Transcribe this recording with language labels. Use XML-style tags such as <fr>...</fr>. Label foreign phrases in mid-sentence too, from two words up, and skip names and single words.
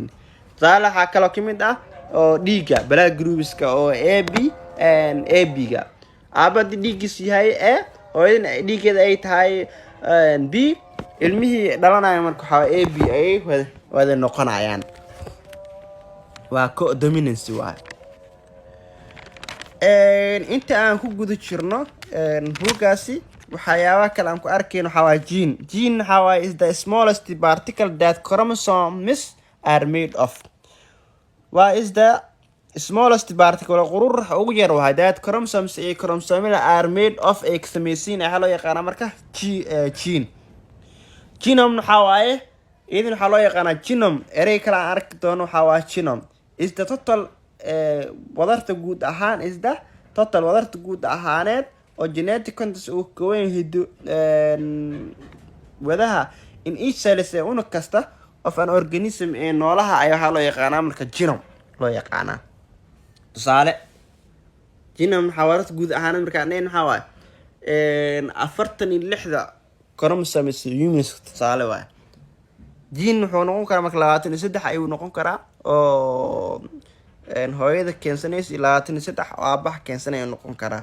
<so>tusaale waxaa kaloo ka mid ah oo dhiigga</so> <en>blood groupska</en> <so>oo AB-ga aabadi dhiiggiisu yahay hooyadina dhiiggeeda ay tahay B ilmihii dhalanaya marka waxaa a b ay wada noqonayaan. waa co-dominancy waay. inta aan ku guda jirno buuggaasi waxyaabaha kale aan ku arkayn waxaa waay gene.</so> <en>Gene</en> <so>waxaa waay</so> <en>is the smallest particle that chromosomes are made of.</en> <so>Waa</so> <en>is the smallest particle</en> <so>quruuraxa ugu yar waay</so> <en>that chromosomes</en> <so>iyo chromosomada</so> <en>are made of</en> <so>ay ka samaysiin waxaa loo yaqaana marka gene. Genome waxaa waaye idin waxaa loo yaqaanaa genome. erey kale aan arki doono waxaa waa genome</so> <en>is the total</en> <so>wadarta guud ahaan</so> <en>is the total</en> <so>wadarta guud ahaaneed oo</so> <en>genetic contents</en> <so>uu ka weyn hido wadaha</so> <en>in each cell</en> <so>ee unug kasta</so> <en>of an organism</en> <so>ee noolaha ayaa waxaa loo yaqaanaa marka genome loo yaqaanaa. tusaale genome waxaa wadarta guud ahaaneed marka aan waxaa waaye 46</so> <en>chromosomes humans</en> <so>tusaale waaye. gene wuxuu noqon karaa marka 23 ayuu noqon karaa oo hooyada keensanaysa 23 oo aabaha keensanaya noqon karaa.</so>